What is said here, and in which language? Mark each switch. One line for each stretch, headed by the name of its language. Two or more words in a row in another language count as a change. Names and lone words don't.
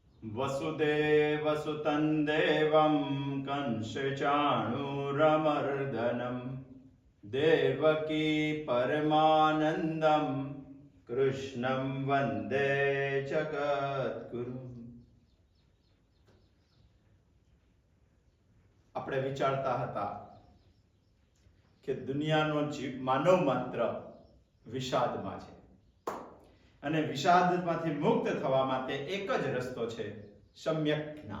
Sanskrit: वसुदेवसुतं देवं कंसचाणूरमर्दनं देवकी परमानन्दं कृष्णं वन्दे जगद्गुरुं।
Gujarati: આપણે વિચારતા હતા કે દુનિયાનો માનવ માત્ર વિષાદમાં છે અને વિષાદમાંથી મુક્ત થવા માટે એક જ રસ્તો છે, સમ્યક જ્ઞાન.